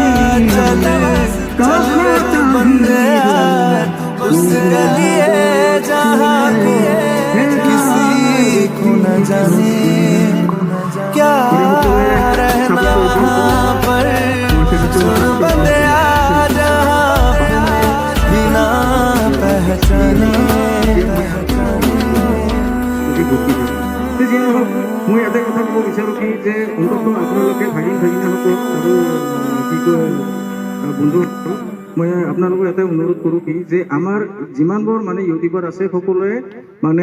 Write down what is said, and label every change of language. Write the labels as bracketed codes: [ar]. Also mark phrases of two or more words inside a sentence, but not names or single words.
[hi] चल चल वे तू बंदे उस गलिए जहाँ कोई किसी को न जाने। क्या रहना वहाँ पर सुन बंदे जहाँ बिना पहचाने। [as] মই এটা কথা ক'ব বিচাৰোঁ কি যে অন্ততঃ আপোনালোকে ভাগিন ভাগিনাসকলক আৰু কি কয় বন্ধুসকল, মই আপোনালোকক এটা অনুৰোধ কৰোঁ কি যে আমাৰ যিমানবোৰ মানে ইউটিউবাৰ আছে